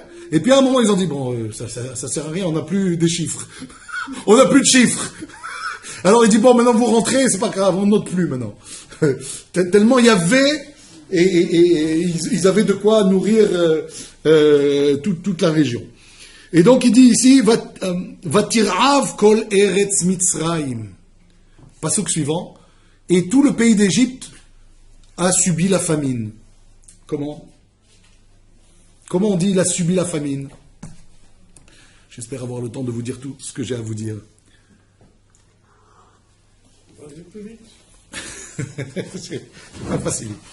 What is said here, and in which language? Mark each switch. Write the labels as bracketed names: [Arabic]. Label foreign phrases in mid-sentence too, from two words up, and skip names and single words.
[French] Et puis, à un moment, ils ont dit, bon, ça sert à rien, on n'a plus des chiffres. On n'a plus de chiffres. Alors, il dit, bon, maintenant, vous rentrez, c'est pas grave, on note plus maintenant. Tellement il y avait, et ils avaient de quoi nourrir toute la région. Et donc il dit ici, [Hebrew] ותרעב כל ארץ מצרים. [French] Pasuk suivant. Et tout le pays d'Égypte a subi la famine. Comment on dit il a subi la famine? J'espère avoir le temps de vous dire tout ce que j'ai à vous dire. C'est pas facile.